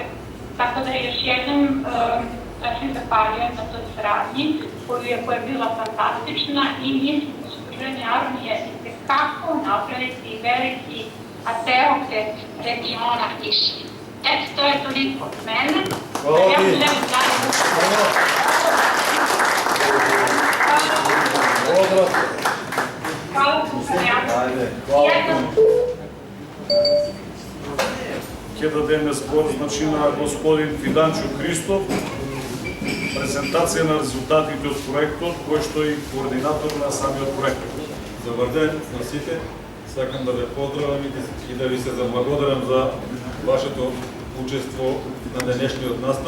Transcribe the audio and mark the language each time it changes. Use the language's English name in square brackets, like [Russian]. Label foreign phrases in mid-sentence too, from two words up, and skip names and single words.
[Serbian] Tako da još jednom se zahvaljujem na toj saradnji koja je bila fantastična i mislim da su udruženje Aronije itekako napraviti veliki preokret regiona Niša. Eto, to je toliko od mene. Hvala ti. Hvala vam. [Macedonian] Ќе дадеме збор, значи, на господин Фиданчо Христов, презентација на резултатите од проектот, кој што е координатор на самиот проект. Добар ден на сите. Сакам да ве поздравам и да ви се заблагодарам за вашето учество на денешниот настан.